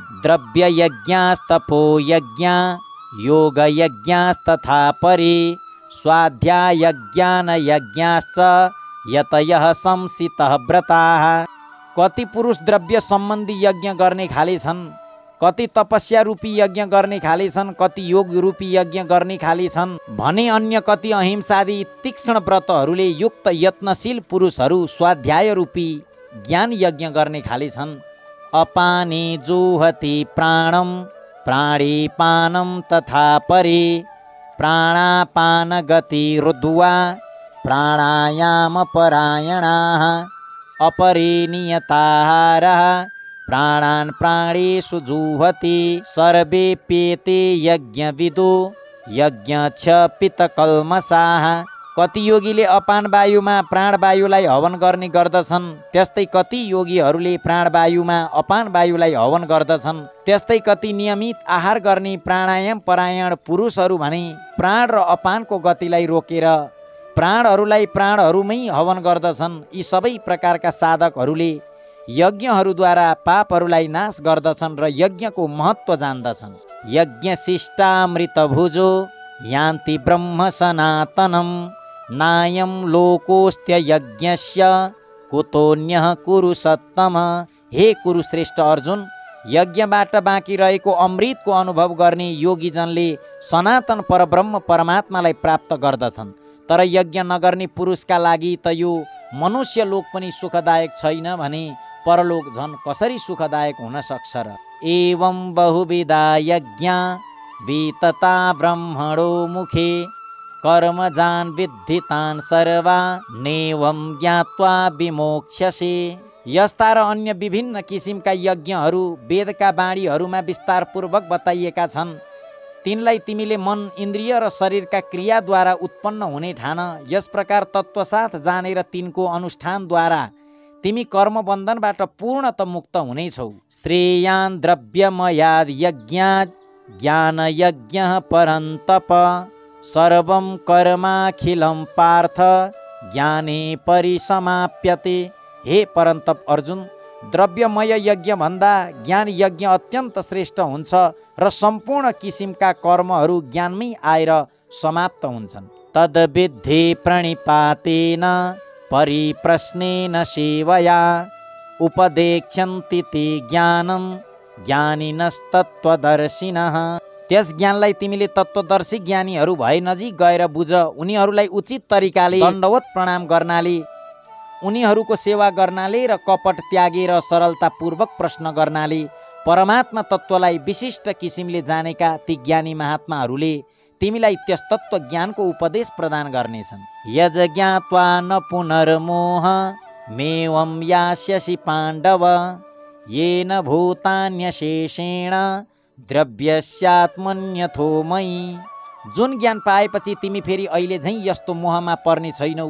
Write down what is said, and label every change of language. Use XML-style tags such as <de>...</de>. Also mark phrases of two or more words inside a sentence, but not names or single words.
<sa>द्रव्य यज्ञास्तपो यज्ञा योग यज्ञास्तथा परे स्वाध्याय ज्ञान यज्ञाश्च यतयः संसितः व्रताः।</sa> <ne>कति पुरुष द्रव्य सम्बन्धी यज्ञ गर्ने खाले छन्, कति तपस्या रूपी यज्ञ गर्ने खाले छन्, कति योग रूपी यज्ञ गर्ने खाले छन् भने अन्य कति अहिंसादि तीक्ष्ण व्रतहरूले युक्त यत्नशील पुरुषहरू स्वाध्याय रूपी ज्ञान यज्ञ गर्ने खाले छन्।</ne> <sa>अपाने जुह्वति प्राणम प्राणीपानं तथा परे प्राणापान गति रुद्ध्वा प्राणायाम परायणाः अपरे नियताहारः प्राणान् प्राणेषु जुह्वति सर्वेप्येते यज्ञविदो यज्ञक्षपितकल्मषाः।</sa> <ne>कति योगीले अपान वायुमा प्राणवायुलाई हवन गर्ने गर्दछन्, त्यस्तै कति योगीहरूले प्राणवायुमा अपान वायुलाई हवन गर्दछन्। त्यस्तै कति नियमित आहार गर्ने प्राणायाम परायण पुरुषहरू भने प्राण र अपानको गतिलाई रोकेर प्राणहरूलाई प्राणहरूमै हवन गर्दछन्। यी सबै प्रकारका साधकहरूले यज्ञहरूद्वारा पापहरूलाई नाश गर्दछन् र यज्ञको महत्त्व जान्दछन्।</ne> <sa>यज्ञशिष्टामृत भुजो यान्ति ब्रह्म सनातनम नायं लोकोस्त्य यज्ञस्य कुतोन्यः कुरु सत्तम।</sa> <ne>हे कुरुश्रेष्ठ अर्जुन, यज्ञबाट बाँकी रहेको अमृतको अनुभव गर्ने योगीजनले सनातन परब्रह्म परमात्मालाई प्राप्त गर्दछन्। तर यज्ञ नगर्ने पुरुषका लागि त यो मनुष्य लोक पनि सुखदायक छैन भने परलोक झन् कसरी सुखदायक हुन सक्छ र।</ne> <sa>एवं बहुविधा यज्ञा वितता ब्रह्मणो मुखे कर्मजान् विद्धितान् सर्वा नेवं ज्ञात्वा विमोक्ष्यसे।</sa> <ne>यस्ता र अन्य विभिन्न किसिमका यज्ञहरू वेदका बाणीहरूमा विस्तारपूर्वक बताइएका छन्। तिनलाई तिमीले मन इन्द्रिय र शरीरका क्रियाद्वारा उत्पन्न हुने ठान। यस प्रकार तत्त्वसाथ जानेर तिनको अनुष्ठानद्वारा तिमी कर्मबन्धनबाट पूर्णत मुक्त हुनेछौ।</ne> <sa>श्रेयान् द्रव्यमयाद् यज्ञात् ज्ञान यज्ञः परन्तप सर्वं कर्माखिलं पार्थ ज्ञाने परिसमाप्यते।</sa> <ne>हे परन्तप अर्जुन, द्रव्यमय यज्ञ भन्दा ज्ञान यज्ञ अत्यन्त श्रेष्ठ हुन्छ र सम्पूर्ण किसिमका कर्महरू ज्ञानमै आएर समाप्त हुन्छन्।</ne> <sa>तद्विद्धि प्रणिपातेन परिप्रश्नेन सेवया उपदेक्ष्यन्ति ते ज्ञानं ज्ञानिनस्तत्त्वदर्शिनः।</sa> <ne>त्यस ज्ञानलाई तिमीले तत्त्वदर्शी ज्ञानीहरू भए नजिक गएर बुझ। उनीहरूलाई उचित तरिकाले दण्डवत प्रणाम गर्नाले, उनीहरूको सेवा गर्नाले र कपट त्यागेर सरलतापूर्वक प्रश्न गर्नाले परमात्मा तत्त्वलाई विशिष्ट किसिमले जानेका ती ज्ञानी महात्माहरूले तिमीलाई त्यस तत्त्व ज्ञानको उपदेश प्रदान गर्नेछन्।</ne> <sa>यज ज्ञात्वा न पुनर्मोह मेवं यास्यसि पाण्डव येन भूतान्यशेषेण द्रव्यस्यात्मन्यथो मयि।</sa> <ne>जुन ज्ञान पाएपछि तिमी फेरि अहिले झैँ यस्तो मोहमा पर्ने छैनौ।</ne>